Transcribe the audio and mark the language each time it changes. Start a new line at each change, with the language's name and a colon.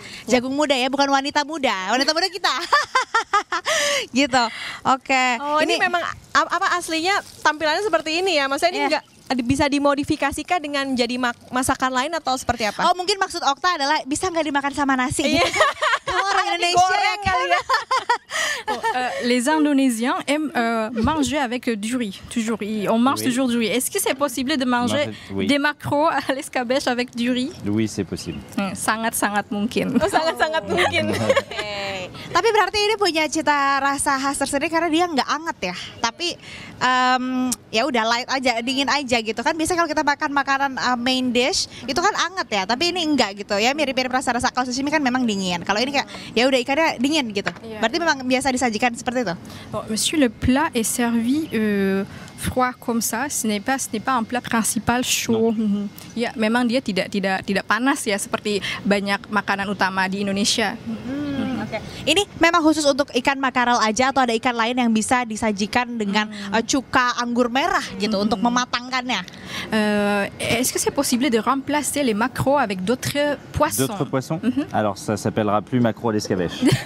Indonesian: Jagung muda ya, bukan wanita muda. Wanita muda kita. Gitu. Oke. Oh, ini memang apa aslinya tampilannya seperti ini ya? Maksudnya ini enggak bisa dimodifikasikan dengan jadi masakan lain atau seperti apa? Oh, mungkin maksud Okta adalah bisa nggak dimakan sama nasi gitu. Kalau orang Indonesia ya kali ya.
French: Les Indonésiens aiment manger avec du riz. Toujours, on mange toujours du riz. Est-ce que c'est possible de manger des maquereaux à l'escabeche avec du riz? Oui, c'est possible.
Indonesian: Sangat-sangat mungkin. Oh, sangat-sangat mungkin. Tapi berarti ini punya cita rasa khas tersendiri karena dia nggak anget ya. Tapi ya udah light aja, dingin aja gitu kan. Biasanya kalau kita makan makanan main dish itu kan anget ya, tapi ini enggak gitu ya, mirip-mirip rasa-rasa. Kalau sashimi kan memang dingin. Kalau ini kayak ya udah ikannya dingin gitu. Berarti memang biasa disajikan seperti itu.
French: Bon, monsieur, le plat est servi froid comme ça. Ce n'est pas un plat principal chaud.
Indonesian: Ya, memang dia tidak panas ya seperti banyak makanan utama di Indonesia. Ini memang khusus untuk ikan makarel aja atau ada ikan lain yang bisa disajikan dengan cuka anggur merah gitu untuk mematangkannya?
French: Est-ce que c'est possible de remplacer les maquereaux avec d'autres poissons? D'autres poissons? Alors ça s'appellera plus maquereau à l'escabeche.